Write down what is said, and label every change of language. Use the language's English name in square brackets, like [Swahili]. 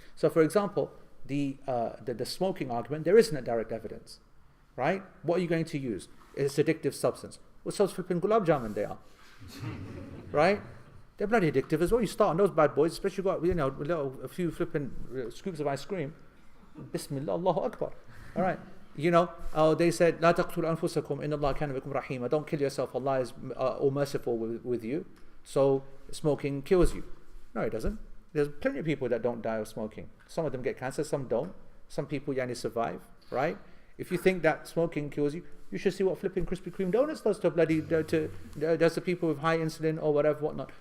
[English] So for example, the smoking argument, there isn't a direct evidence, right? What are you going to use? It's addictive substance. Well, so flipping gulab jamun they are, right? They're bloody addictive as well. You start on those bad boys, especially a few flipping scoops of ice cream. Bismillah, Allahu Akbar. All right. [Arabic] They said, لا تقتلوا أنفسكم إن الله كان بكم رحيما. [English] Don't kill yourself. Allah is all merciful with you. So smoking kills you. No, it doesn't. There's plenty of people that don't die of smoking. Some of them get cancer, some don't. Some people survive, right? If you think that smoking kills you, you should see what flipping Krispy Kreme donuts does to does to people with high insulin or whatever, whatnot.